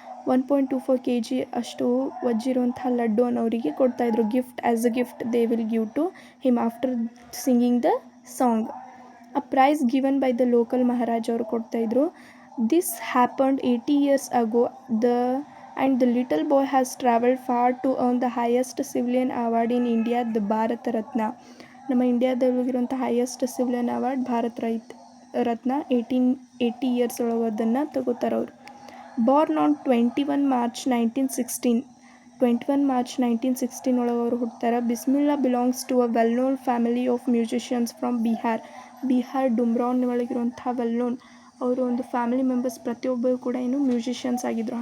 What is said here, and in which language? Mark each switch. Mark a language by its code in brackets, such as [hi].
[kn] 1.24 kg ಅಷ್ಟು ವಜ್ಜಿರುವಂಥ ಲಡ್ಡು ಅವರಿಗೆ ಕೊಡ್ತಾಯಿದ್ರು. [en] As a gift they will give to him after singing the song. A prize given by the local Maharaj [kn] ಅವರು ಕೊಡ್ತಾಯಿದ್ರು. [en] This happened 80 years ago. And the little boy has traveled far to earn the highest civilian award in India, the Bharat Ratna. [kn] ನಮ್ಮ ಇಂಡಿಯಾದಲ್ಲಿರುವಂಥ highest civilian award Bharat Ratna. 80 years ಒಳಗೆ ಅದನ್ನು ತಗೋತಾರೆ ಅವರು. [en] Born on 21 March 1916. [kn] 21 March 1916 ಒಳಗೆ ಅವರು ಹುಡ್ತಾರೆ. [en] Bismillah belongs to a well known family of musicians from Bihar [kn] Dumraon ಒಳಗಿರುವಂಥ well known ಅವರು ಒಂದು family members ಪ್ರತಿಯೊಬ್ಬರು ಕೂಡ ಮ್ಯೂಸಿಷಿಯನ್ಸ್ ಆಗಿದ್ದರು.